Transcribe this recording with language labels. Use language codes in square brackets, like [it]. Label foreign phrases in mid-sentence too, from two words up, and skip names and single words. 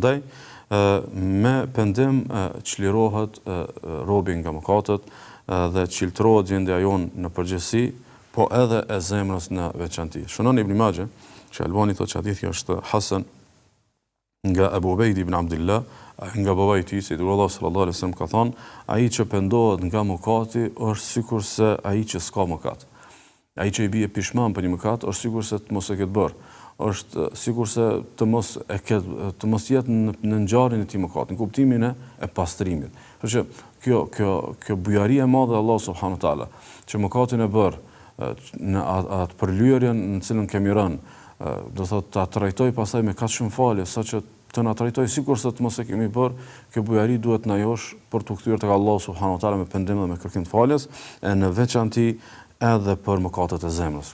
[sq] Ndaj me pendim çlirohet robi nga mëkatet dhe çiltrohet gjendja jon në përgjithësi, po edhe e zemrës në veçantë. Shënon Ibn Majah, që Albani thotë që hadithi është hasan nga Abu Ubaid ibn Abdullah, nga babai i tij, se Allah [ar] صلى الله عليه وسلم [sq] ka thënë, ai që pendohet nga mëkati është sikurse ai që s'ka mëkat. Ai që i bie pishman për një mëkat është sikurse të mos e ketë bërë. Është sikurse të mos jetë në ngjarjen e tij mëkat, në kuptimin e pastrimit. Kështu që kjo bujari e madhe e Allah [ar] سبحانه وتعالى, [sq] që mëkatin e bër në atë përlyerjen në cilën kemi rënë, do thotë ta trajtoj pastaj me kaq shumë falje, saqë të na trajtoj sikurse të mos e kemi bërë, kjo bujari duhet na josh për të kthyer tek Allahu [ar] سبحانه وتعالى [sq] me pendim dhe me kërkim të faljes, e në veçantë edhe për mëkatet e zemrës.